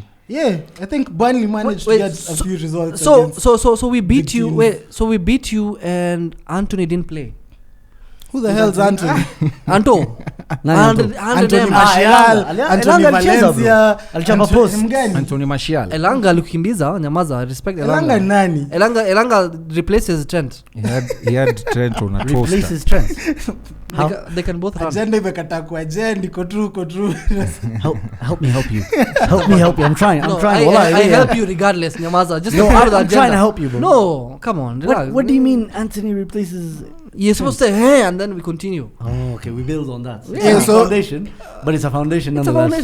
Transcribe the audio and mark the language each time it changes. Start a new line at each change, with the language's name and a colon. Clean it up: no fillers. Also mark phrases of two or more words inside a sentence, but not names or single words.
English: Yeah, I think Burnley managed Wait, to get a few results. So against we beat big you. teams. Wait, so we beat you and Anthony didn't play. Who the hell's Anthony? Anto. Anthony Martial, Anthony Valencia, Anthony Martial.
Swahili: Elanga alikimbiza, nyamaza, respect Elanga. Elanga nani?
English: Elanga replaces Trent. He had Trent on a toaster. Replaces Trent. They can both run.
Swahili: Agenda imekata kwa agenda, iko true.
English: Help me help you. Help me help you. I'm trying. I help you regardless, nyamaza. Just no, I'm trying to help you, bro. No, come on. What do you mean Anthony replaces? You're supposed to say, hey, and then we continue. Oh, okay. We build on that. Yeah, so foundation, but it's a foundation nonetheless.